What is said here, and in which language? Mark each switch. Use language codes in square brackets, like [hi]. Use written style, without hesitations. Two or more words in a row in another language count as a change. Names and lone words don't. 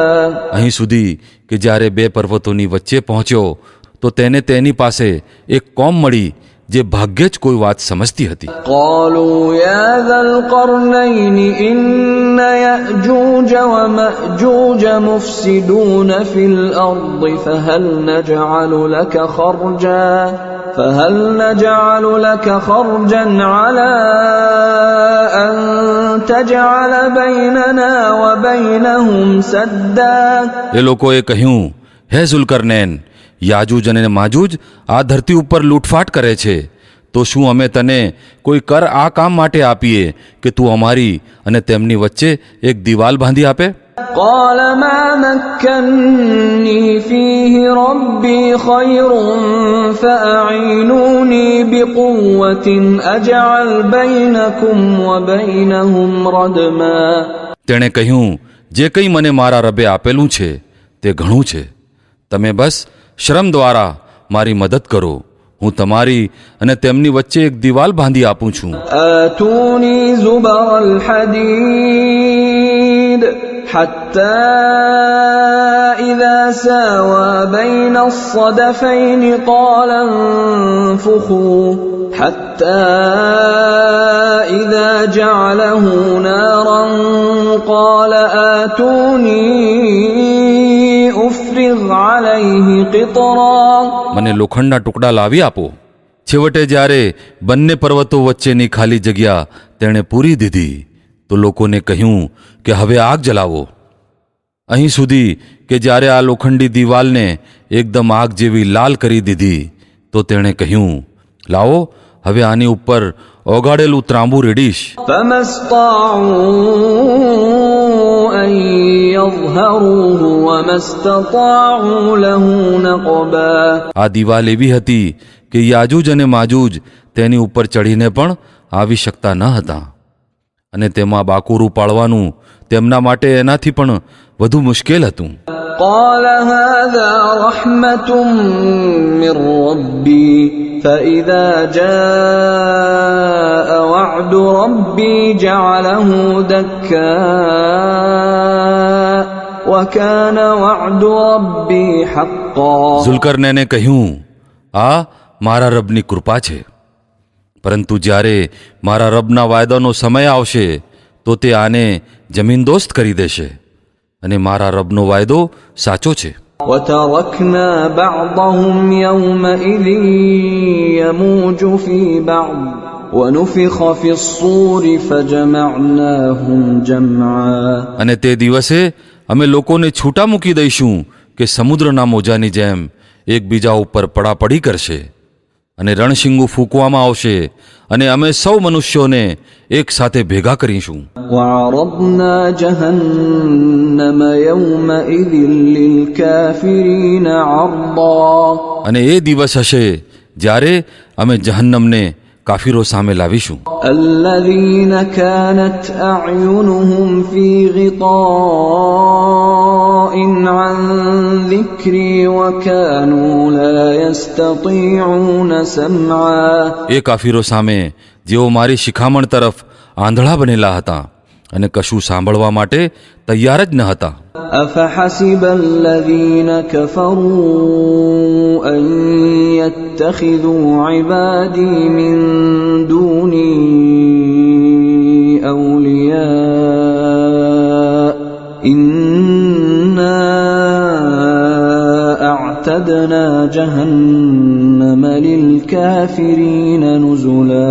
[gu] અહીં સુધી કે જ્યારે બે પર્વતોની વચ્ચે પહોંચ્યો તો તેને તેની પાસે એક કોમ મળી જે ભાગ્યે જ કોઈ વાત સમજતી હતી. [ar] قالوا يا ذا القرنين إن يأجوج ومأجوج مفسدون في الأرض فهل نجعل لك خرجا على أن تجعل بيننا وبينهم سدا. [gu] એ લોકોએ કહ્યું, હે ઝુલ્કરનૈન, યાજૂજ અને માજૂજ આ ધરતી ઉપર લૂંટફાટ કરે છે, તો શું અમે તને કોઈ કર આ કામ માટે આપીએ કે તું અમારી અને તેમની વચ્ચે એક દિવાલ બાંધી આપે? [ar] قال ما مكني فيه ربي خير فأعينوني بقوة أجعل بينكم وبينهم ردما. [gu] તેણે કહ્યું, જે કંઈ મને મારા રબે આપેલું છે તે ઘણું છે. તમે બસ શ્રમ દ્વારા મારી મદદ કરો. હું તમારી અને તેમની વચ્ચે એક દિવાલ બાંધી આપું છું. [ar] آتوني زبر الحديد حتى إذا ساوى بين الصدفين قال انفخوا حتى إذا جعله نارا قال آتوني أفرغ عليه قطرا. [gu] મને લોખંડના ટુકડા લાવી આપો. છેવટે જ્યારે બંને પર્વતો વચ્ચેની ખાલી જગ્યા તેણે પૂરી દીધી તો લોકોને કહ્યું કે હવે આગ જલાવો. અહીં સુધી કે જ્યારે આ લોખંડી દિવાલને એકદમ આગ જેવી લાલ કરી દીધી તો તેણે કહ્યું, લાવો હવે આની ઉપર ઓગાળેલું ત્રાંબુ રેડીશ. [ar] فما استطاعوا أن يظهروه وما استطاعوا له نقبا. [gu] આ દિવાલ એવી હતી કે યાજૂજ અને માજૂજ તેની ઉપર ચડીને પણ આવી શકતા ન હતા અને તેમાં બાકુરું પાડવાનું તેમના માટે એનાથી પણ વધુ મુશ્કેલ હતું. [ar] قال هذا رحمة من ربي فإذا جاء وعد ربي جعله دكا وكان وعد ربي حقا. [gu] ઝુલ્કરનૈને કહ્યું, આ મારા રબની કૃપા છે, પરંતુ જ્યારે મારા રબના વાયદાનો સમય આવશે તો તે આને જમીનદોસ્ત કરી દેશે અને મારા રબનો વાયદો સાચો છે. [ar] وتركنا بعضهم يومئذ يموج في بعض ونفخ في الصور فجمعناهم جمعا. [gu] અને તે દિવસે અમે લોકોને છૂટા મૂકી દઈશું કે સમુદ્રના મોજાની જેમ એકબીજા ઉપર પડાપડી કરશે અને રણશીંગું ફૂંકવામાં આવશે અને અમે સૌ મનુષ્યોને એક સાથે ભેગા કરીશું. [ar] وعرضنا جهنم يومئذ للكافرين عرضا [gu] અને એ દિવસ હશે જ્યારે અમે જહન્નમને કાફીરો સામે લાવીશું. [ar] الذين كانت أعينهم في غطاء عن ذكري وكانوا لا يستطيعون سمعا [gu] એ કાફીરો સામે જેઓ મારી શિખામણ તરફ આંધળા બનેલા હતા અને કશું સાંભળવા માટે તૈયાર જ ન હતા. [ar] أفحسب الذين كفروا أن يتخذوا عبادي من دوني أولياء إنا أعتدنا جهنم للكافرين نزلا.